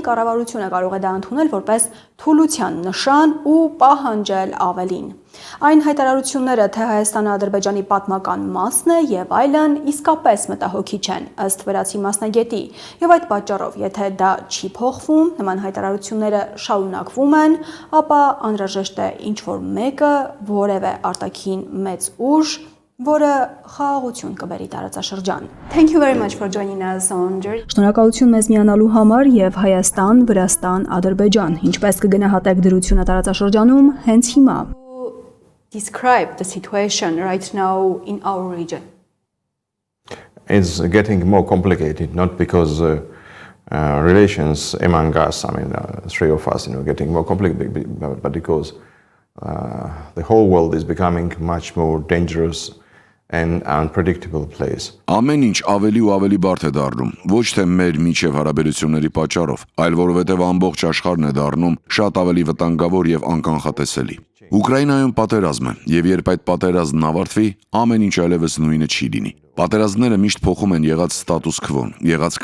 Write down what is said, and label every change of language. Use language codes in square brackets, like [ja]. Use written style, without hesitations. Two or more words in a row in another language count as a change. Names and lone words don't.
[hy] կառավարությունը կարող է դա ընդունել որպես թուլության նշան ու պահանջել ավելին։ Այն հայտարարությունները, թե Հայաստանը Ադրբեջանի պատմական մասն է եւ այլն, իսկապես մտահոգիչ են, ըստ վրացի մասնագետի, եւ այդ պատճառով, եթե դա չի փոխվում, նման հայտարարությունները շարունակվում են, ապա անհրաժեշտ է ինչ-որ մեկը, որևէ արտաքին մեծ ուժ, որը խաղաղություն կբերի տարածաշրջան։ [en] Thank you very much for joining us on Journey. [hy] Շնորհակալություն մեզ միանալու համար եւ Հայաստան, Վրաստան, Ադրբեջան, ինչպես կգնահատեք դրությունը տարածաշրջանում հենց հիմա։ [en] Describe the situation right now in our region. It's getting more complicated, not because relations among us, three of us, getting more complicated, but because the whole world is becoming much more dangerous and unpredictable place. [hy] Ամեն ինչ ավելի ու ավելի բարդ է դառնում, ոչ թե մեր միջև հարաբերությունների պատճառով, այլ որովհետև ամբողջ աշխարհն է դառնում շատ ավելի վտանգավոր եւ անկանխատեսելի։ Ուկրաինայում պատերազմ է, եւ երբ այդ պատերազմն ավարտվի, ամեն ինչ այլևս նույնը չի լինի։ Պատերազմները միշտ փոխում են եղած ստատուս քվոն, եղած